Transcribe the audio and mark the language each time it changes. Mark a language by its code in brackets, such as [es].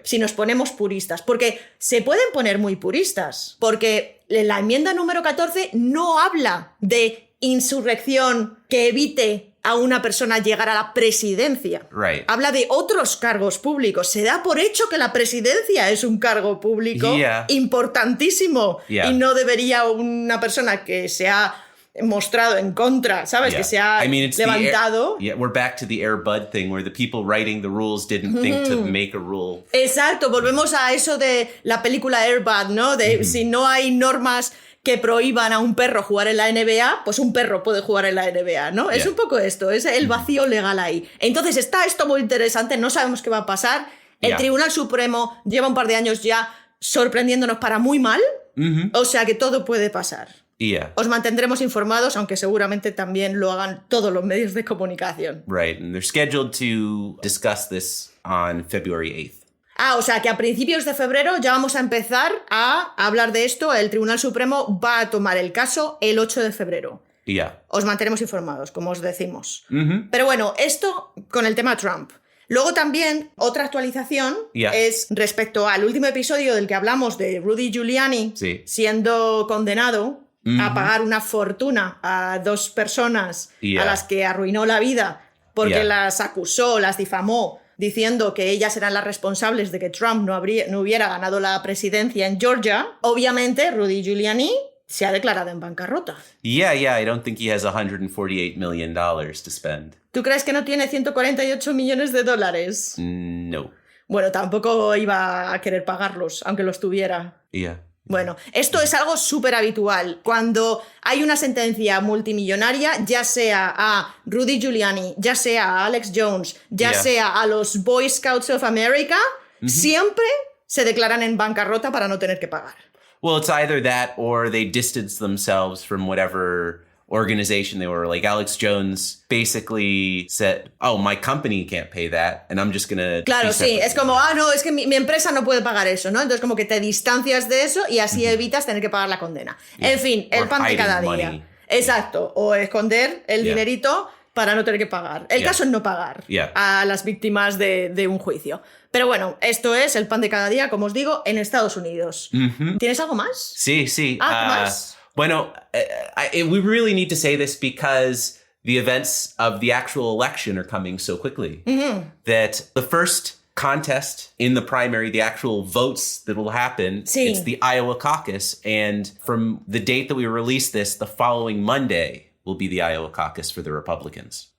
[es] Si nos ponemos puristas, porque se pueden poner muy puristas, porque la enmienda número 14 no habla de insurrección que evite a una persona llegar a la presidencia. [en] Right. [es] Habla de otros cargos públicos. Se da por hecho que la presidencia es un cargo público importantísimo y no debería una persona que se ha mostrado en contra, ¿sabes? Que se ha levantado. [en] We're back to the Air Bud thing where the people writing the rules didn't think to make a rule. [es] Exacto, volvemos a eso de la película Air Bud, ¿no? De si no hay normas que prohíban a un perro jugar en la NBA, pues un perro puede jugar en la NBA, ¿no? Es un poco esto, es el vacío legal ahí. Entonces está esto muy interesante, no sabemos qué va a pasar. El Tribunal Supremo lleva un par de años ya sorprendiéndonos para muy mal, o sea que todo puede pasar. Os mantendremos informados, aunque seguramente también lo hagan todos los medios de comunicación. [en] Right, and they're scheduled to discuss this on February 8th. [es] O sea que a principios de febrero ya vamos a empezar a hablar de esto. El Tribunal Supremo va a tomar el caso el 8 de febrero. Os mantenemos informados, como os decimos. Pero bueno, esto con el tema Trump. Luego también, otra actualización es respecto al último episodio del que hablamos de Rudy Giuliani siendo condenado a pagar una fortuna a 2 personas a las que arruinó la vida porque las acusó, las difamó, diciendo que ellas eran las responsables de que Trump no hubiera ganado la presidencia en Georgia. Obviamente, Rudy Giuliani se ha declarado en bancarrota. [en] Yeah, I don't think he has $148 million to spend. [es] ¿Tú crees que no tiene 148 millones de dólares? [en] No. [es] Bueno, tampoco iba a querer pagarlos, aunque los tuviera. Bueno, esto es algo súper habitual. Cuando hay una sentencia multimillonaria, ya sea a Rudy Giuliani, ya sea a Alex Jones, ya sea a los Boy Scouts of America, siempre se declaran en bancarrota para no tener que pagar. [en] Well, it's either that or they distance themselves from whatever organization they were. Like Alex Jones basically said, oh, my company can't pay that, and I'm just gonna... [es] Claro, sí, es como, no, es que mi empresa no puede pagar eso, ¿no? Entonces como que te distancias de eso y así evitas tener que pagar la condena. En fin, el pan de cada día. [en] Money. [es] Exacto, o esconder el dinerito para no tener que pagar. El caso es no pagar a las víctimas de un juicio. Pero bueno, esto es el pan de cada día, como os digo, en Estados Unidos. ¿Tienes algo más? Sí. ¿Qué más? [en] Bueno, we really need to say this because the events of the actual election are coming so quickly that the first contest in the primary, the actual votes that will happen, it's the Iowa caucus. And from the date that we release this, the following Monday will be the Iowa caucus for the Republicans.